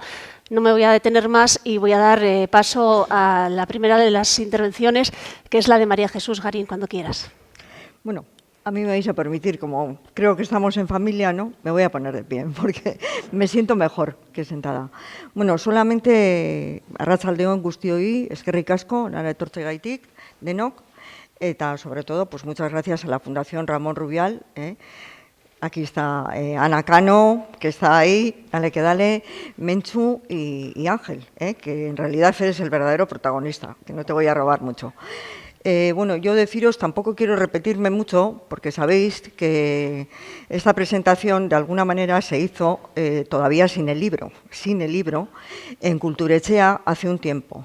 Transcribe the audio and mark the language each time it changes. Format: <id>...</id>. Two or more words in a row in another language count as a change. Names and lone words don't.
<es>No me voy a detener más y voy a dar paso a la primera de las intervenciones, que es la de María Jesús Garín, cuando quieras. Bueno, a mí me vais a permitir, como creo que estamos en familia, ¿no? Me voy a poner de pie porque me siento mejor que sentada. Bueno, solamente</es> <eu>arratsaldeon guztioi, eskerrik asko, nara etortzeagaitik, denok, eta</eu> <es>sobre todo, pues muchas gracias a la Fundación Ramón Rubial. Aquí está Ana Cano, que está ahí, dale que dale, Menchu y Ángel, que en realidad eres el verdadero protagonista, que no te voy a robar mucho. Bueno, yo deciros, tampoco quiero repetirme mucho, porque sabéis que esta presentación de alguna manera se hizo todavía sin el libro, en Kulturechea hace un tiempo.</es>